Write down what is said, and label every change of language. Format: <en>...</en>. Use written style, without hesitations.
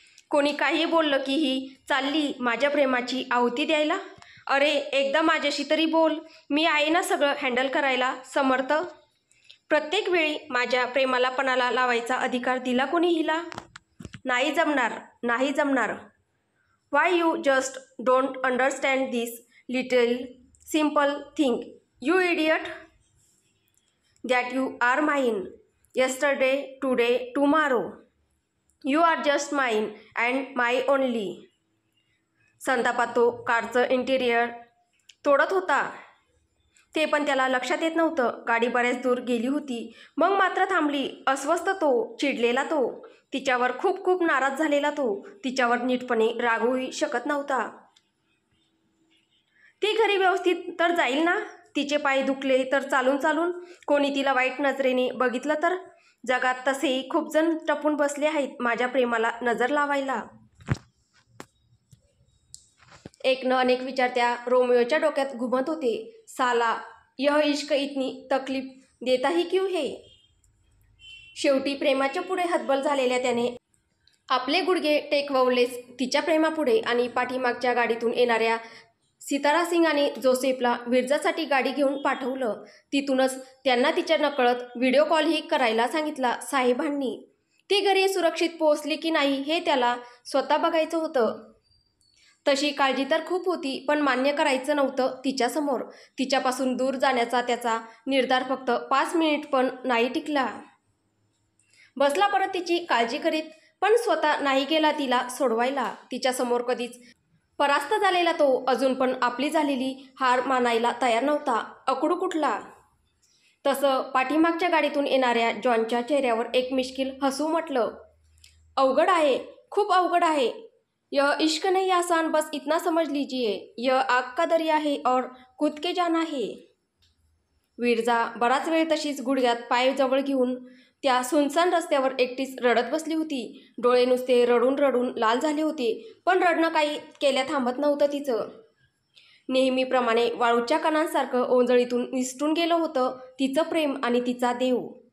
<mr>कोणी काही बोललं की ही चालली माझ्या प्रेमाची आहुती द्यायला. अरे एकदा माझ्याशी तरी बोल, मी आहे ना सगळं हँडल करायला समर्थ. प्रत्येक वेळी माझ्या प्रेमाला पणाला लावायचा अधिकार दिला कोणी हिला. नाही जमणार, नाही जमणार.</mr> <en>Why you just don't understand this little simple thing you idiot. That you are mine yesterday, today, tomorrow. You are just mine and my only.</en> <mr>संतापात तो कारचं इंटिरियर तोडत होता, ते पण त्याला लक्षात येत नव्हतं. गाडी बऱ्याच दूर गेली होती, मग मात्र थांबली. अस्वस्थ तो, चिडलेला तो, तिच्यावर खूप खूप नाराज झालेला तो, तिच्यावर नीटपणे रागवूही शकत नव्हता. ती घरी व्यवस्थित तर जाईल ना. तिचे पाय दुखले तर चालून चालून, कोणी तिला वाईट नजरेने बघितलं तर. जगात तसेही खूप जण टपून बसले आहेत माझ्या प्रेमाला नजर लावायला. एक न अनेक विचार त्या रोमियोच्या डोक्यात घुमत होते.</mr> <hi>साला यह इश्क इतनी तकलीफ देता ही क्यों है.</hi> <mr>शेवटी प्रेमाच्या पुढे हतबल झालेल्या त्याने आपले गुडघे टेकवलेच तिच्या प्रेमापुढे आणि पाठीमागच्या गाडीतून येणाऱ्या सितारा सिंग आणि जोसेफला विरजासाठी गाडी घेऊन पाठवलं. तिथूनच त्यांना तिच्या नकळत व्हिडिओ कॉलही करायला सांगितला साहेबांनी. ती घरी सुरक्षित पोहोचली की नाही हे त्याला स्वतः बघायचं होतं. तशी काळजी तर खूप होती, पण मान्य करायचं नव्हतं तिच्यासमोर. तिच्यापासून दूर जाण्याचा त्याचा निर्धार फक्त 5 मिनिट पण नाही टिकला. बसला परत तिची काळजी करीत, पण स्वतः नाही गेला तिला सोडवायला. तिच्यासमोर कधीच परास्त झालेला तो अजून पण आपली झालेली हार मानायला तयार नव्हता. अकडू कुठला. तसं पाठीमागच्या गाडीतून येणाऱ्या जॉनच्या चेहऱ्यावर एक मिश्किल हसू म्हटलं, अवघड आहे, खूप अवघड आहे.</mr> <hi>यह इश्क नहीं आसान, बस इतना समझ लीजिए. यह आग का दरिया है और कूद के जाना है.</hi> <mr>विरजा बराच वेळ तशीच गुडघ्यात पाय जवळ घेऊन त्या सुनसान रस्त्यावर एकटीच रडत बसली होती. डोळे नुसते रडून रडून लाल झाले होते, पण रडणं काही केल्या थांबत नव्हतं तिचं. नेहमीप्रमाणे वाळूच्या कणांसारखं ओंजळीतून निसटून गेलं होतं तिचं प्रेम आणि तिचा देव.</mr>